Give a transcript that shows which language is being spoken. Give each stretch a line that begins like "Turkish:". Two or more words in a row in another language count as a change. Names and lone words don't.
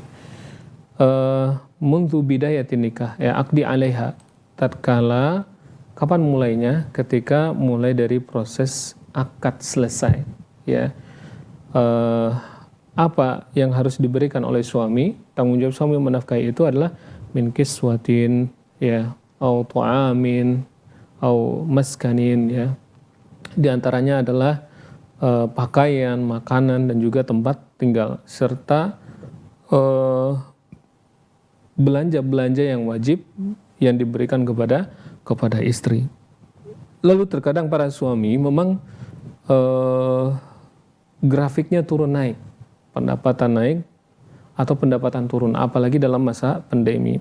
Arabic: منذ بداية نكاح, ya, عقد عليها.
Indonesian: Tatkala kapan mulainya? Ketika mulai dari proses akad selesai, ya. Apa yang harus diberikan oleh suami? Tanggung jawab suami menafkahi itu adalah
Arabic: من كسوة,
Indonesian: ya,
Arabic: أو طعام، أو مسكن,
Indonesian: ya. Di antaranya adalah pakaian, makanan, dan juga tempat tinggal, serta belanja-belanja yang wajib yang diberikan kepada istri. Lalu terkadang para suami memang grafiknya turun naik, pendapatan naik atau pendapatan turun, apalagi dalam masa pandemi.